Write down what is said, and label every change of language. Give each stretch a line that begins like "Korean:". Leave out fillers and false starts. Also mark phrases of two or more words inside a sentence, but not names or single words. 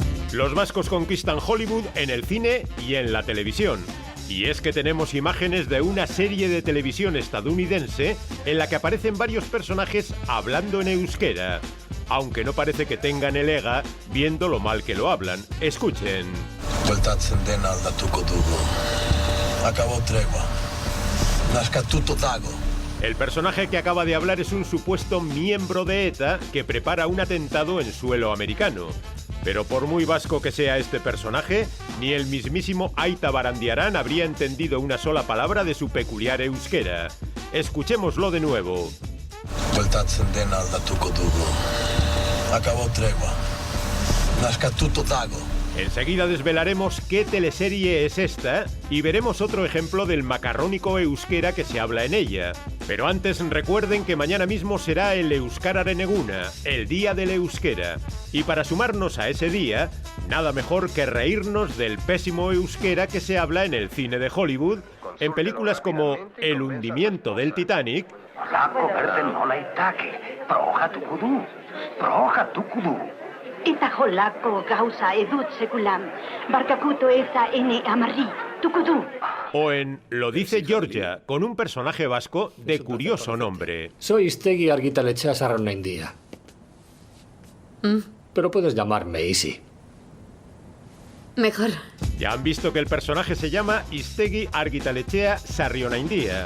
Spanish: Los vascos conquistan Hollywood en el cine y en la televisión. Y es que tenemos imágenes de una serie de televisión estadounidense en la que aparecen varios personajes hablando en euskera. Aunque no parece que tengan el ega viendo lo mal que lo hablan. Escuchen.
Basque: Bueltatzen dena aldatuko dugu.
Spanish: Acabó tregua.
Basque: Naskatuto dago.
Spanish: El personaje que acaba de hablar es un supuesto miembro de ETA que prepara un atentado en suelo americano. Pero por muy vasco que sea este personaje, ni el mismísimo Aita Barandiarán habría entendido una sola palabra de su peculiar euskera. Escuchémoslo de nuevo.
Basque: Bueltatzen dena aldatuko dugu.
Spanish: Acabó tregua.
Basque: Naskatuto dago.
Spanish: Enseguida desvelaremos qué teleserie es esta y veremos otro ejemplo del macarrónico euskera que se habla en ella. Pero antes recuerden que mañana mismo será el Euskararen Eguna, el Día del Euskera. Y para sumarnos a ese día, nada mejor que reírnos del pésimo euskera que se habla en el cine de Hollywood, en películas como El hundimiento del Titanic,
Basque: Eta jolako gauza edut sekulan, barkakuto eza ene amarri, tukudu.
Spanish: o en Lo dice Georgia, con un personaje vasco de curioso nombre. Soy Iztegui Argitaletxea Sarrionaindia. Pero puedes llamarme Isi. Mejor. Ya han visto que el personaje se llama Iztegui Argitaletxea Sarrionaindia.